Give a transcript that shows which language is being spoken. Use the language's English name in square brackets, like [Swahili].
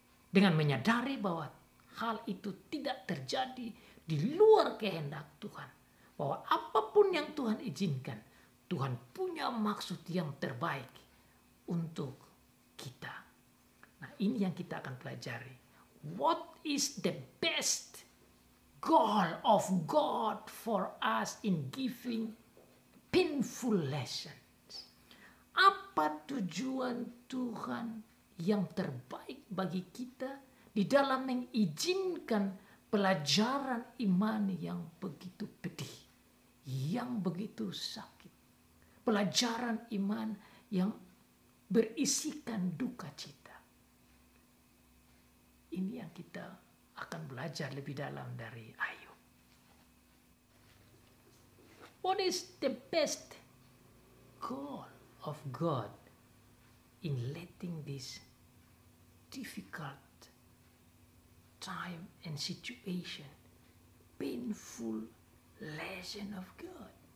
[Indonesian] Dengan menyadari bahwa hal itu tidak terjadi di luar kehendak Tuhan. Bahwa apapun yang Tuhan izinkan, Tuhan punya maksud yang terbaik untuk kita. Nah, ini yang kita akan pelajari. [English] What is the best goal of God for us in giving painful lessons? [Indonesian] Apa tujuan Tuhan yang terbaik bagi kita di dalam mengizinkan pelajaran iman yang begitu pedih, yang begitu sakit, pelajaran iman yang berisikan duka cita. Ini yang kita akan belajar lebih dalam dari Ayub. [English] What is the best goal of God in letting this difficult time and situation, painful lesson of God?